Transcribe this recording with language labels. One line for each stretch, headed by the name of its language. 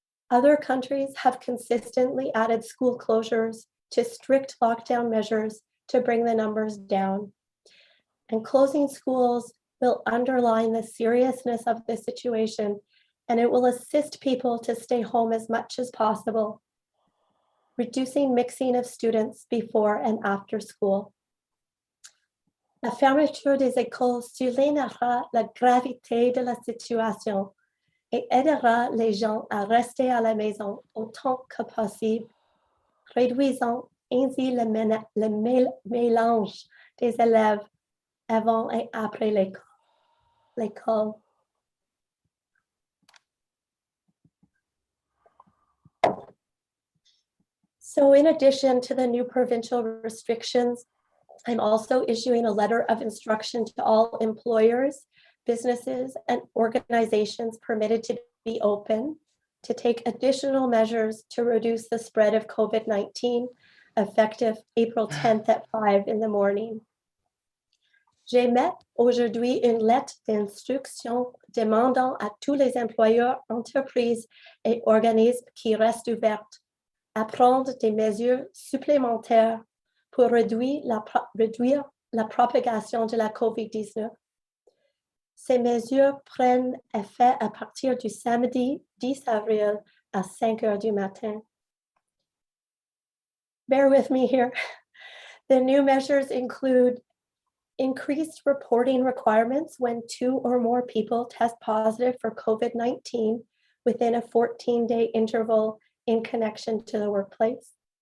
English: Other countries have consistently added school closures to strict lockdown measures to bring the numbers down. And closing schools will underline the seriousness of the situation, and it will assist people to stay home as much as possible, reducing mixing of students before and after school.
French: La fermeture des écoles soulignera la gravité de la situation et aidera les gens à rester à la maison autant que possible, réduisant ainsi le mélange des élèves avant et après l'école.
English: So in addition to the new provincial restrictions, I'm also issuing a letter of instruction to all employers, businesses, and organizations permitted to be open to take additional measures to reduce the spread of COVID-19, effective April 10th at 5 in the morning.
French: J'émets aujourd'hui une lettre d'instruction demandant à tous les employeurs, entreprises et organismes qui restent ouverts à prendre des mesures supplémentaires pour réduire la propagation de la COVID-19. Ces mesures prennent effet à partir du samedi 10 avril à 5 heures du matin.
English: Bear with me here. The new measures include increased reporting requirements when 2 or more people test positive for COVID-19 within a 14-day interval in connection to the workplace.